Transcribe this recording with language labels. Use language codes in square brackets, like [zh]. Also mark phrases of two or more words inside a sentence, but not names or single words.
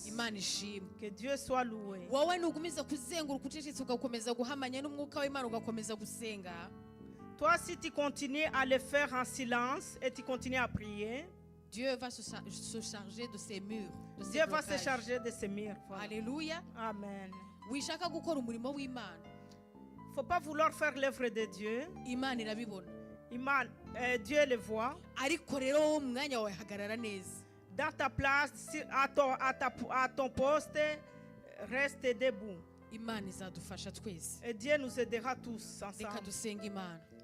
[fr] Que Dieu soit loué. Toi, si tu continues à le faire en silence et tu continues à prier, Dieu va se charger de ces murs, de ces Dieu va se blocages. charger de ces murs. Voilà. Alléluia. Amen. [rw] Wishaka gukora umurimo w'Imana, [fr] Il ne faut pas vouloir faire l'œuvre de Dieu. [rw] Imana irabibona. [fr] Dieu le voit. [rw] Ariko rero wowe mu mwanya wawe hagarara neza. [fr] Dans ta place, à ton poste, reste debout. [rw] Imana izadufasha twese. [fr] Et Dieu nous aidera tous [rw] Reka [fr] ensemble. [rw] dusenga Imana.